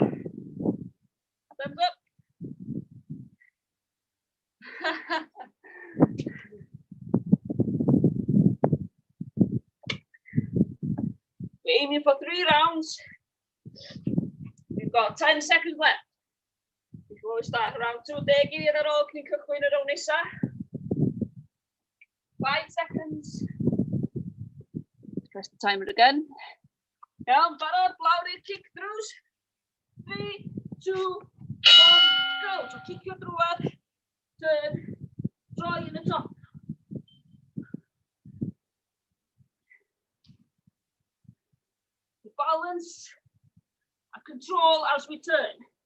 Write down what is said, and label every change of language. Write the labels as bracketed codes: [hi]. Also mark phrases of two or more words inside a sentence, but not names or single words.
[en] Thumbs up. We're aiming for 3 rounds. We've got 10 seconds left before we start round 2. [cy] Degu ar ôl cyn cychwyn yr rown nesa. [en] 5 seconds. Press the timer again. [cy] Iawn, barod, lawr i'r kick-throughs. 3, 2, 1, go. [en] So kick your drwad, turn, draw in the top. Balance and control as we turn.